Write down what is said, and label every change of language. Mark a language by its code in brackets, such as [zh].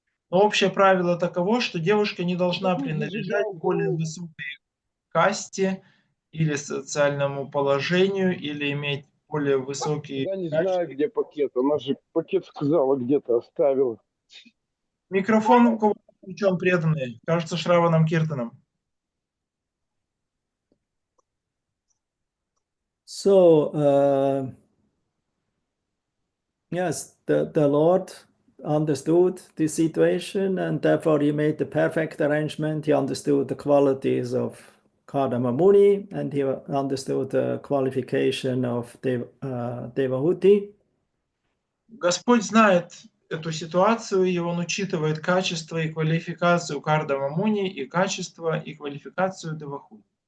[ru] Но общее правило таково, что девушка не должна принадлежать к более высокой касте или социальному положению, или иметь более высокие Я не качества. знаю, где пакет. Она же пакет сказала, где-то оставила. Микрофон у кого включен преданный. Кажется, Шраваном Киртаном. [en] So, yes, the Lord understood the situation and therefore he made the perfect arrangement. He understood the qualities of Kardama Muni and he understood the qualification of Devahuti. [ru] Господь знает эту ситуацию, и Он учитывает качество и квалификацию Кардама Муни, и качество и квалификацию Девахути.